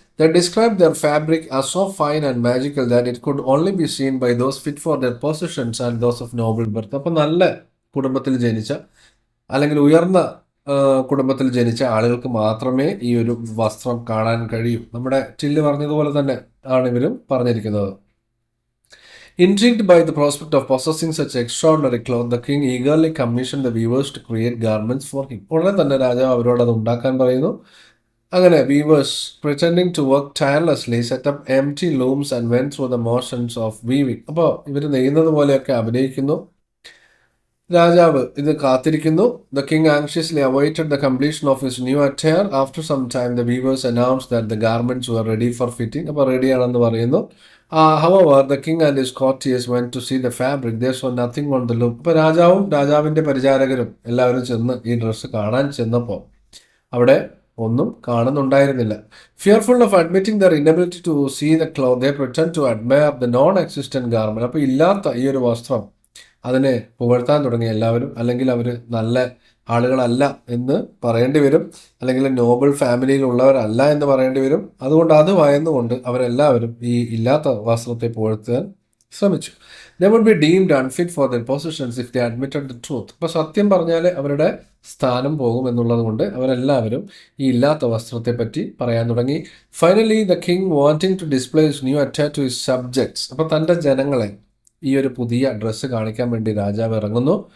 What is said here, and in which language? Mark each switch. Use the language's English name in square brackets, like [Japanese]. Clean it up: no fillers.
[English] They describe their fabric as so fine and magical that it could only be seen by those fit for their positions and those of noble birth. [Malayalam] അപ്പോൾ നല്ല കുടുംബത്തിൽ ജനിച്ച അല്ലെങ്കിൽ ഉയർന്ന കുടുംബത്തിൽ ജനിച്ച ആളുകൾക്ക് മാത്രമേ ഈ ഒരു വസ്ത്രം കാണാൻ കഴിയൂ. നമ്മുടെ ടില്ല് പറഞ്ഞതുപോലെ തന്നെ ആണ് ഇവരും പറഞ്ഞിരിക്കുന്നത്. [English] Intrigued by the prospect of possessing such extraordinary cloth, the king eagerly commissioned the weavers to create garments for him. [Malayalam] ഉടനെ തന്നെ രാജാവ് അവരോട് അത് ഉണ്ടാക്കാൻ പറയുന്നു. [English] അങ്ങനെ weavers pretending to work tirelessly set up empty looms and went through the motions of weaving. [Malayalam] അപ്പോൾ ഇവർ നെയ്യുന്നത് പോലെയൊക്കെ അഭിനയിക്കുന്നു. രാജാവ് ഇത് കാത്തിരിക്കുന്നു. [English] The king anxiously awaited the completion of his new attire. After some time, the weavers announced that the garments were ready for fitting. [Malayalam] അപ്പോൾ റെഡിയാണെന്ന് പറയുന്നു. [English] However, the king and his courtiers went to see the fabric. They saw nothing on the loom. [Malayalam] അപ്പോൾ രാജാവും രാജാവിൻ്റെ പരിചാരകരും എല്ലാവരും ചെന്ന് ഈ dress കാണാൻ ചെന്നപ്പോൾ അവിടെ ഒന്നും കാണുന്നുണ്ടായിരുന്നില്ല. [English] Fearful of admitting their inability to see the cloth they pretend to admire the non existent garment. [Malayalam] അപ്പോൾ ഇല്ലാത്ത ഈ ഒരു വസ്ത്രം അതിനെ പുകഴ്ത്താൻ തുടങ്ങി എല്ലാവരും. അല്ലെങ്കിൽ അവർ നല്ല ആളുകളല്ല എന്ന് പറയേണ്ടി വരും, അല്ലെങ്കിൽ നോബിൾ ഫാമിലിയിലുള്ളവരല്ല എന്ന് പറയേണ്ടി വരും. അതുകൊണ്ട് അത് ഭയന്നുകൊണ്ട് അവരെല്ലാവരും ഈ ഇല്ലാത്ത വസ്ത്രത്തെ പുകഴ്ത്താൻ ശ്രമിച്ചു. [English] They would be deemed unfit for their positions if they admitted the truth. [Malayalam] അപ്പോൾ സത്യം പറഞ്ഞാൽ അവരുടെ സ്ഥാനം പോകും എന്നുള്ളത് കൊണ്ട് അവരെല്ലാവരും ഈ ഇല്ലാത്ത വസ്ത്രത്തെ പറ്റി പറയാൻ തുടങ്ങി. [English] Finally the king wanting to display his new attach to his subjects. [Malayalam] അപ്പോൾ തൻ്റെ ജനങ്ങളെ ഈ ഒരു പുതിയ ഡ്രസ്സ് കാണിക്കാൻ വേണ്ടി രാജാവ് ഇറങ്ങുന്നു.